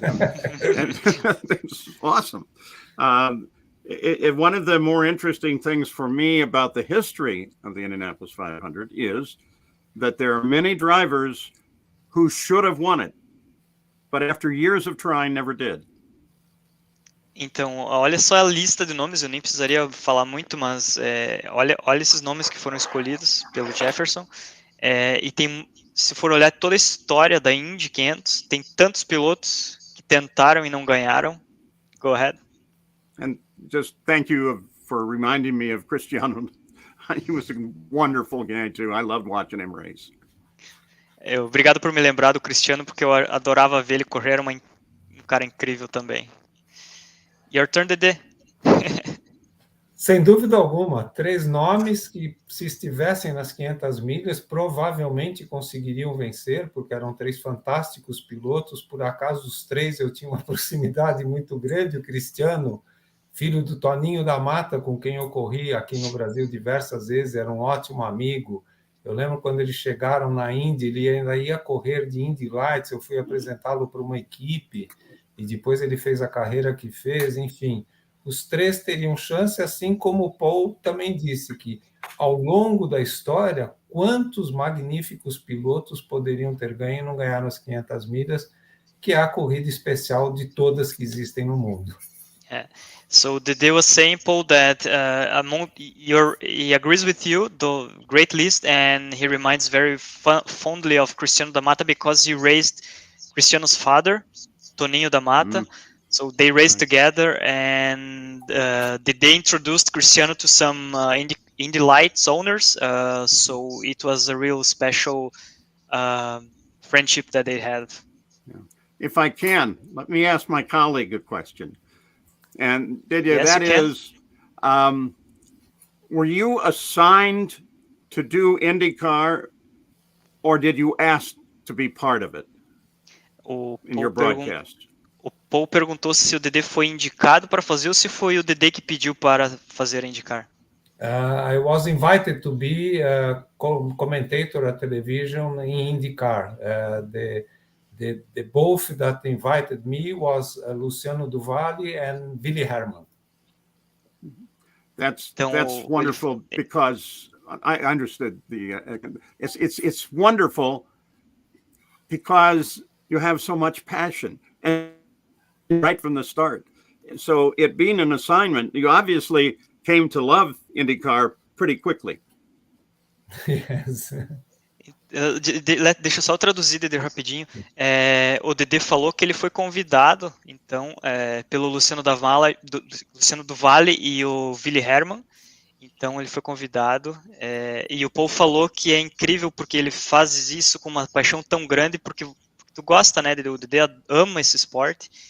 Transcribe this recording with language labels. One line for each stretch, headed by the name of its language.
English: It's awesome. One of the more interesting things for me about the history of the Indianapolis 500 is that there are many drivers who should have won it, but after years of trying, never did.
Portuguese: Então, olha só a lista de nomes, eu nem precisaria falar muito, mas olha esses nomes que foram escolhidos pelo Jefferson. E tem, se for olhar toda a história da Indy 500, tem tantos pilotos que tentaram e não ganharam.
English: Go ahead. And just thank you for reminding me of Cristiano. He was a wonderful guy too. I loved watching him race.
Portuguese: Obrigado por me lembrar do Cristiano, porque eu adorava ver ele correr, era um cara incrível também.
English: Your turn, Dedê.
Portuguese: Sem dúvida alguma, 3 nomes que, se estivessem nas 500 milhas, provavelmente conseguiriam vencer, porque eram 3 fantásticos pilotos. Por acaso, os 3 eu tinha uma proximidade muito grande. O Cristiano, filho do Toninho da Mata, com quem eu corri aqui no Brasil diversas vezes, era um ótimo amigo. Eu lembro quando eles chegaram na Indy, ele ainda ia correr de Indy Lights, eu fui apresentá-lo para uma equipe, e depois ele fez a carreira que fez, enfim. Os 3 teriam chance, assim como o Paul também disse, que ao longo da história, quantos magníficos pilotos poderiam ter ganho e não ganharam as 500 milhas, que é a corrida especial de todas que existem no mundo.
English: So Dedê was saying, Paul, that he agrees with you, the great list, and he reminds very fondly of Cristiano da Mata because he raised Cristiano's father, Toninho da Mata. So they raced together, and they introduced Cristiano to some Indy Lights owners. So it was a real special friendship that they had. If I can, let me ask my colleague a question. And Yes, that is, were you assigned to do IndyCar, or did you ask to be part of it in your broadcast?
Portuguese: O Paul perguntou se o Dedê foi indicado para fazer ou se foi o Dedê que pediu para fazer a IndyCar.
English: I was invited to be a commentator at television in IndyCar. The both that invited me was Luciano Duvalli and Billy Herman. That's wonderful, because I understood it's wonderful because you have so much passion and right from the start. So it being an assignment, you obviously came to love IndyCar pretty quickly. Yes.
Portuguese: Deixa eu só traduzir, Dedê, rapidinho. O Dedê falou que ele foi convidado, então, pelo Luciano do Vale e o Willy Hermann. Então, ele foi convidado. E o Paul falou que é incrível porque ele faz isso com uma paixão tão grande, porque tu gosta, né, Dedê? O Dedê ama esse esporte.